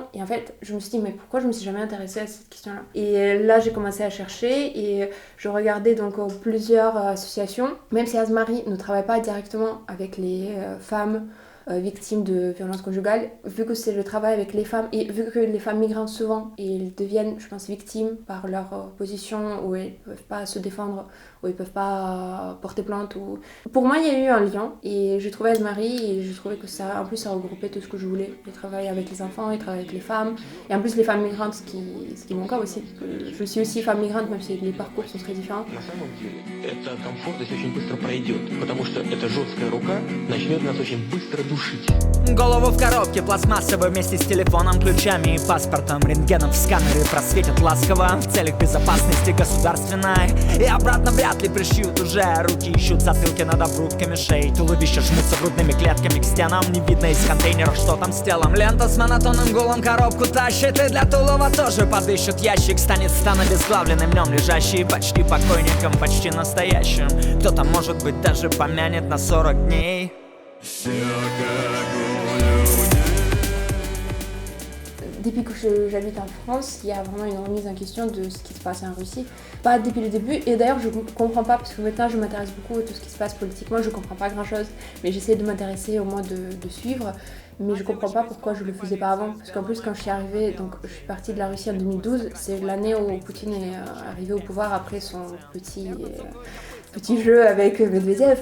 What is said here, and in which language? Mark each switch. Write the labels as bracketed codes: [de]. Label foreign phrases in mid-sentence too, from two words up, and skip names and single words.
[fr] Et en fait, je me suis dit mais pourquoi je me suis jamais intéressée à cette question-là? Et là, j'ai commencé à chercher et je regardais donc plusieurs associations, même si Azmari ne travaille pas directement avec les femmes victimes de violences conjugales, vu que c'est le travail avec les femmes et vu que les femmes migrantes souvent, elles deviennent, je pense, victimes par leur position où elles ne peuvent pas se défendre, où elles ne peuvent pas porter plainte. Ou... Pour moi, il y a eu un lien et j'ai trouvé Azmari et j'ai trouvé que ça, en plus, ça regroupait tout ce que je voulais. Il travaille avec les enfants, il travaille avec les femmes et en plus les femmes migrantes, ce qui est mon cas aussi. Je suis aussi femme migrante, même si les parcours sont très différents. [ru] На самом деле, эта комфортность очень быстро пройдет, потому что эта жесткая рука начнет нас очень быстро душить. Голову в коробке пластмассовой вместе с телефоном, ключами и паспортом, рентгеном в сканере просветят ласково в целях безопасности государственной. И обратно вряд ли пришьют уже, руки ищут затылки над обрубками шеи, туловища жмутся грудными клетками к стенам, не видно из контейнеров, что там с телом. Лента с монотонным гулом коробку тащит, и для Тулова тоже подыщут ящик, станет стан обезглавленным, в нем лежащий почти покойником, почти настоящим. Кто-то, может быть, даже помянет на 40 дней. [fr] Depuis que j'habite en France, il y a vraiment une remise en question de ce qui se passe en Russie. Pas depuis le début, et d'ailleurs je comprends pas, parce que maintenant je m'intéresse beaucoup à tout ce qui se passe politiquement, je comprends pas grand chose, mais j'essaie de m'intéresser au moins de suivre, mais je comprends pas pourquoi je le faisais pas avant, parce qu'en plus quand je suis arrivée, donc je suis partie de la Russie en 2012, c'est l'année où Poutine est arrivé au pouvoir après son petit jeu avec Medvedev.